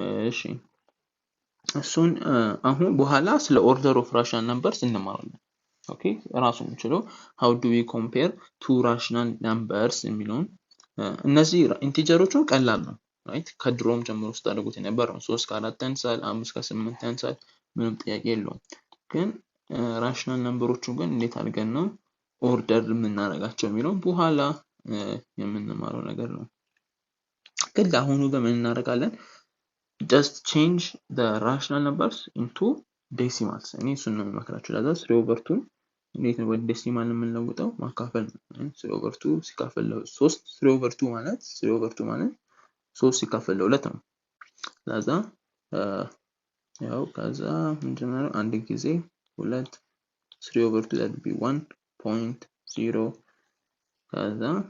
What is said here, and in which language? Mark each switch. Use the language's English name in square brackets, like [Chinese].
[Amharic] እሺ እሱን አሁን በኋላ ስለ ኦርደር ኦፍ ራሽናል ነምበርስ እንማራለን። ኦኬ ራሱን ችሎ [English] how do we compare two rational numbers [Amharic] የሚለውን፣ እነዚህ ኢንቲጀሮቹን ቀላል ነው ራይት፣ ከድሮም ጀምሮ ስታደርጉት የነበረው 3 ከ4 ያንሳል፣ 5 ከ8 ያንሳል፣ ምንም ጥያቄ የለውም። ግን ራሽናል ነምበሮቹን ግን እንዴት አድርገን ነው ኦርደር የምናደርጋቸው የሚለው በኋላ የምንማረው ነገር ነው። ግን ለአሁኑ ግን ምን እናደርጋለን? [English] just change the rational numbers into decimals. [Amharic] እኔ እሱን ነው የምመክራችሁ። ለዛ 3/2 እንዴት ነው ወደ ዴሲማል የምንለውጠው? ማካፈል ነው። 3/2 ሲካፈል ለ3 3/2 ማለት 3 ሲካፈል ለ2 ነው። ለዛ ያው ከዛ ምንድነው አንድ ጊዜ 2 3/2 [English] that would be 1.0 [Amharic] ከዛ